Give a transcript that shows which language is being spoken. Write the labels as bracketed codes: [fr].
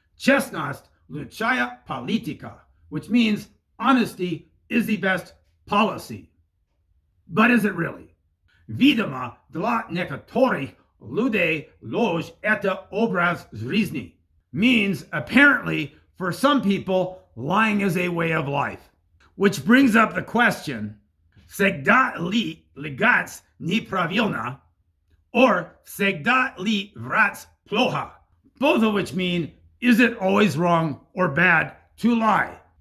[ru] Chestность, lучшая политика, [en] which means honesty is the best policy. But is it really? [ru] Видимо, для некоторых людей, ложь – это образ жизни. [en] Means, apparently, for some people, lying is a way of life. Which brings up the question, [ru] Всегда лгать неправильно, [en] or [ru] Всегда врать плохо, [en] both of which mean, is it always wrong or bad to lie?